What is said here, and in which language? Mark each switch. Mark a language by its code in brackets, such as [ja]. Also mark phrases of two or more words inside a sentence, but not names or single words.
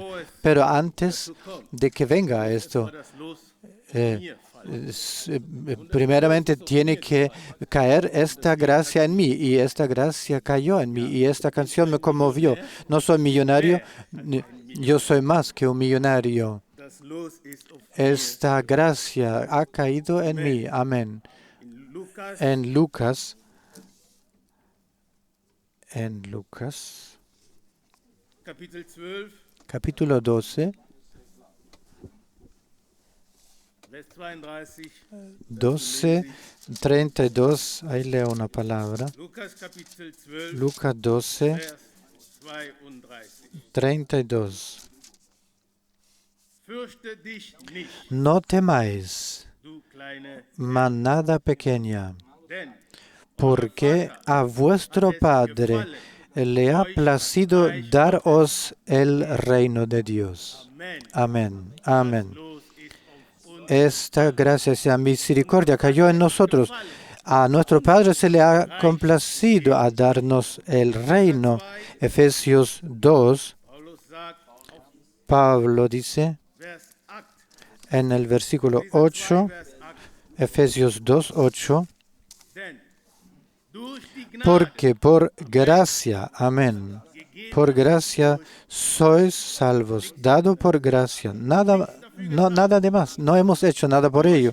[es] Pero antes de que venga esto, primeramente tiene que caer esta gracia en mí, y esta gracia cayó en mí, y esta canción me conmovió. No soy millonario, yo soy más que un millonario. [de] Das Los ist auf [es] Esta gracia ha caído en mí. Amén. [de] in Lukas [es] En Lucas, [de] Kapitel 12, [es] capítulo 12, [de] Vers 32. [es] 12, 32, ahí leo una palabra. [de] Lukas Kapitel 12, [es] Lucas 12, [de] Vers 32. 32. Fürchte dich nicht, [es] No temáis, [de] du kleine, [es] manada pequeña, [de] denn [es] porque a vuestro Padre le ha placido daros el reino de Dios. [de] Amen. [es] Amén. Amén. [de] Los ist auf uns. [es] Esta gracia, esa misericordia cayó en nosotros. A nuestro Padre se le ha complacido a darnos el reino. Efesios 2, [de] Paulus sagt auf [es] Pablo dice [de] Vers 8, [es] en el versículo [de] Epheser 2, 8, Vers 8, [es] Efesios 2, 8, [de] denn durch die Gnade [es] porque por gracia, amén, por gracia sois salvos, dado por gracia, nada de más, no hemos hecho nada por ello.